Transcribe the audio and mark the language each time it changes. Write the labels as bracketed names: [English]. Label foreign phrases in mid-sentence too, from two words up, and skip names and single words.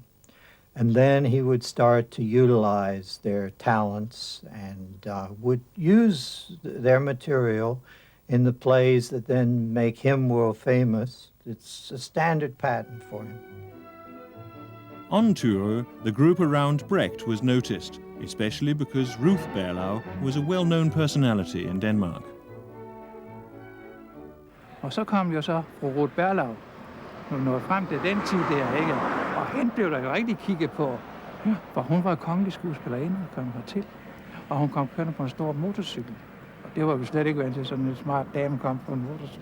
[English] And then he would start to utilize their talents and would use their material in the plays that then make him world famous. It's a standard pattern for him. On tour, the group around Brecht was noticed, especially because Ruth Berlau was a well-known personality in Denmark. [Danish] Og så kom jo så fru Ruth Berlau, når vi nåede frem til den tid der, ikke? Og hende blev der jo rigtig kigget på, for hun var kongelig skuespillerinde, kom hertil. Og hun kom kørende på en stor motorcykel. Og det var vi slet ikke vant til, sådan en smart dame kom på en motorcykel.